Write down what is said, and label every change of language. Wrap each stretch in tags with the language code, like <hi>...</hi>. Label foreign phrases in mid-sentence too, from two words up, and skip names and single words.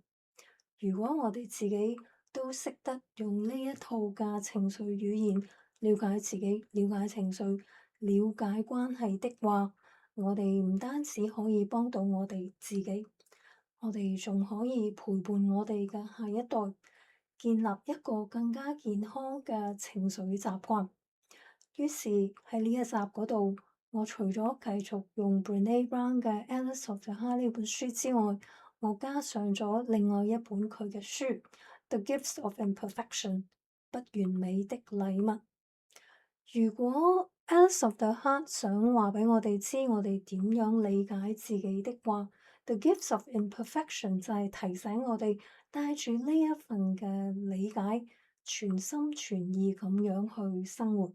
<yue>如果我哋自己都識得用呢一套嘅情緒語言，了解自己、了解情緒、了解關係的話，我哋唔單止可以幫到我哋自己，我哋仲可以陪伴我哋嘅下一代，建立一個更加健康嘅情緒習慣。於是喺呢一集嗰度，我除咗繼續用 Brené Brown 嘅《Alice of the Heart》呢本書之外，我加上咗另外一本佢嘅書《The Gifts of Imperfection》不完美的禮物。如果 Alice of the Heart 想話俾我哋知，我哋點樣理解自己的話，《The Gifts of Imperfection》就係提醒我哋帶住呢一份嘅理解，全心全意咁樣去生活。</yue>